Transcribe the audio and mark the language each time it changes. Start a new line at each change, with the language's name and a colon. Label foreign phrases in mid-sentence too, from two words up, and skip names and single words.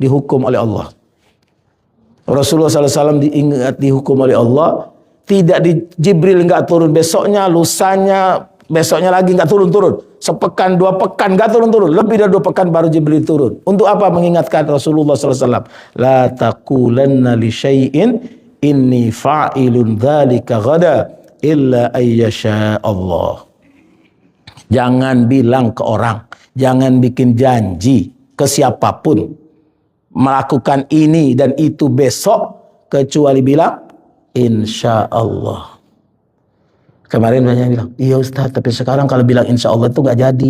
Indonesian: Dihukum oleh Allah. Rasulullah SAW diingat dihukum oleh Allah. Tidak di Jibril nggak turun besoknya, lusanya, besoknya lagi nggak turun-turun. Sepekan, 2 pekan nggak turun-turun. Lebih dari 2 pekan baru Jibril turun. Untuk apa? Mengingatkan Rasulullah SAW.
Arabic: لَا تَقُولَنَّ لِشَيْءٍ إِنِّي فَاعِلٌ ذَٰلِكَ غَدًا إِلَّا أَنْ يَشَاءَ اللَّهُ.
Indonesian: Jangan bilang ke orang, jangan bikin janji ke siapapun melakukan ini dan itu besok kecuali bilang
Arabic: إن شاء الله.
Indonesian: Kemarin banyak bilang, iya Ustaz, tapi sekarang kalau bilang
Arabic: إن شاء الله
Indonesian: itu nggak jadi.